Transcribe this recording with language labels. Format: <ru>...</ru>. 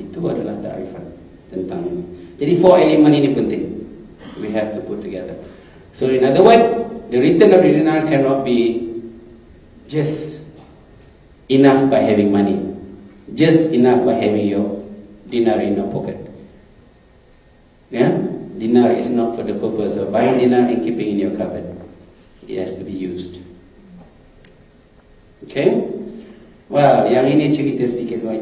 <ms>Itu adalah ta'rifan tentang ini. Jadi 4 elemen ini penting.</ms> <en>We have to put together. So in other words, the return of the dinar cannot be just enough by having money, just enough by having your dinar in your pocket. Yeah? Dinar is not for the purpose of buying dinar and keeping in your cupboard. It has to be used. Okay?</en> <ms>Well, yang ini cerita sedikit saja.</ms>